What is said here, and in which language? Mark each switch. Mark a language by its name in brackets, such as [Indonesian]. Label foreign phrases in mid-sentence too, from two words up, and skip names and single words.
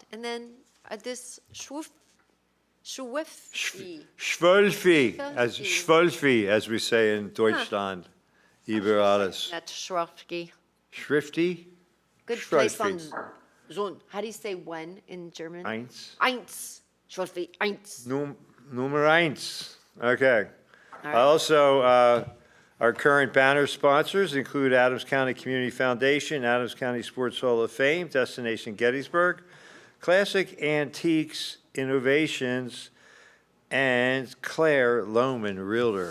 [English] And then this Schwiffi. Schwölfi, as Schwölfi. Schwölfi, as we say in Deutschland. [German] Über alles. [English] That's Schwiffi. Schrifty? Good place on Schwölfi. Zone. How do you say when in German? Eins. Eins. Schwiffi. Eins. [German] Nummer eins. [English] Okay. All right. Also, our current banner sponsors include Adams County Community Foundation, Adams County Sports Hall of Fame, Destination Gettysburg, Classic Antiques Innovations, and Claire Lohman Realtor.